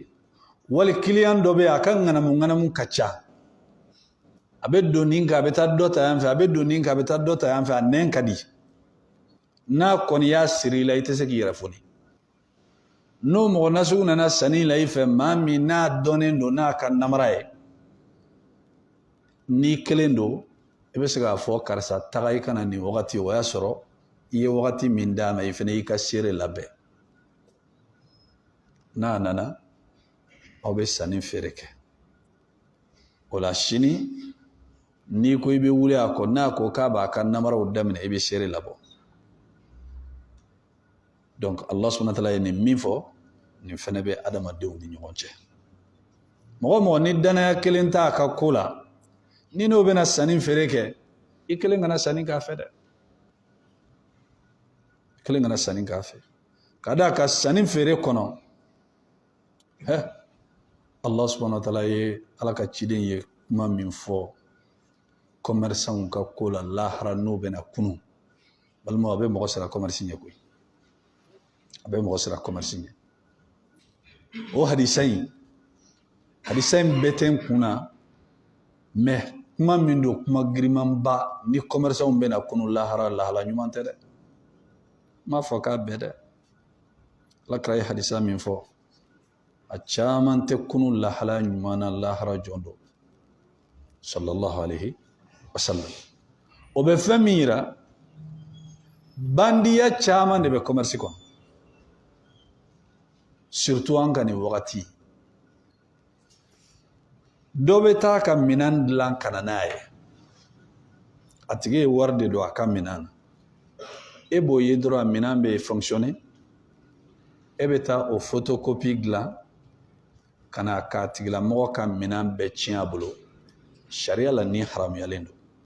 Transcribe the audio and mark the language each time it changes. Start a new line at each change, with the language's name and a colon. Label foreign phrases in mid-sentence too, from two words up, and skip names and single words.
Bambara: wali client dɔ bɛ yen a ka ŋanamu ka ca a bɛ don nin kan a bɛ taa dɔ ta yan fɛ a bɛ don nin kan a bɛ taa dɔ ta yan fɛ a nɛn ka di n'a kɔni y'a siri i la i tɛ se k'i yɛrɛ foni n'o mɔgɔ nasugu nana sanni la i fɛ maa min n'a dɔnnen don n'a ka namara ye n'i kelen don i bɛ se k'a fɔ karisa taga i kana nin wagati o y'a sɔrɔ i ye wagati min d'a ma i fana y'i ka seere labɛn n'a nana aw bɛ sanni feere kɛ o la sini n'i ko i bɛ wuli a kɔ n'a ko k'a b'a ka namaraw daminɛ i bɛ seere labɔ donc
Arabic: الله سبحانه وتعالى
Bambara: ye nin min fɔ nin fana bɛ adamadenw ni ɲɔgɔn cɛ mɔgɔ mɔgɔ ni danaya kelen t'a ka ko la ni n'o bɛna sanni feere kɛ i kelen kana sanni k'a fɛ dɛ i kelen kana sanni k'a fɛ ka d'a kan sanni feere kɔnɔ
Arabic: الله سبحانه وتعالى
Bambara: ye ala ka ciden ye kuma min fɔ commerçants ka ko la lahara n'o bɛna kunu balima a bɛ mɔgɔ sara commerce ɲɛ koyi a bɛ mɔgɔ sara commerce ɲɛ o hadisa in bɛɛ tɛ n kun na mais kuma min don kuma girimanba ni commerçants bɛna kunu lahala ɲuman tɛ dɛ n m'a fɔ k'a bɛɛ dɛ alakira ye hadisa min fɔ a caman tɛ kunu lahala ɲuman na lahara jɔn don
Arabic: صلى الله عليه وسلم
Bambara: o bɛ fɛn min yira bandiya caman de bɛ commerce kɔnɔ surtout an ka nin wagati dɔ bɛ taa ka minɛn dilan ka na n'a ye a tigi ye wari de don a ka minɛn na e b'o ye dɔrɔn a minɛn bɛ fonctionner e bɛ taa o photocopie dilan ka na k'a tigilamɔgɔ ka minɛn bɛɛ tiɲɛ a bolo sariya la ni haramuyalen don